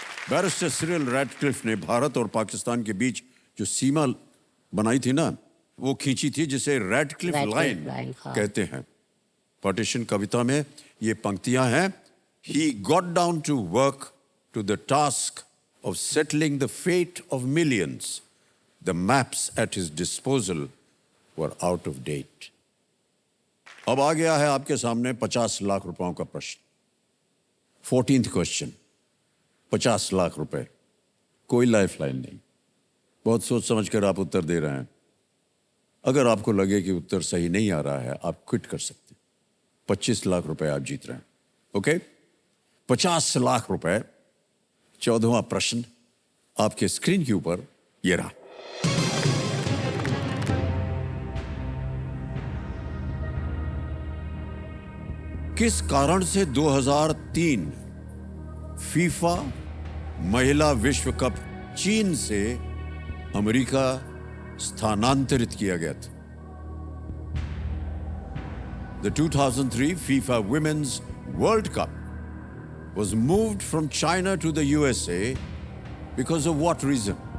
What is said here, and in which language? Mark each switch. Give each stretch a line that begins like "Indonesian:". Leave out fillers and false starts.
Hindi: Barrister Cyril Ratcliffe ने भारत और पाकिस्तान के बीच जो सीमा बनाई थी ना, वो खींची थी, जिसे रैटक्लिफ रैटक्लिफ लाइन लाइन, हाँ। कहते हैं। पार्टीशन कविता में ये पंक्तियां हैं,
English: He got down to work to the task of settling the fate of millions. The maps at his disposal were out of date.
Hindi: अब आ गया है आपके सामने 50 लाख रुपयों का प्रश्न। 14th क्वेश्चन, 50 लाख रुपए, कोई लाइफलाइन नहीं, बहुत सोच समझ कर आप उत्तर दे रहे हैं। अगर आपको लगे कि उत्तर सही नहीं आ रहा है, आप क्विट कर सकते हैं। 25 लाख रुपए आप जीत रहे हैं, ओके? 50 लाख रुपए। 14वां प्रश्न आपके स्क्रीन के ऊपर ये रहा। किस कारण से 2003 फीफा महिला विश्व कप चीन से अमेरिका स्थानांतरित किया गया था?
English: The 2003 FIFA Women's World Cup was moved from China to the USA because of what reason?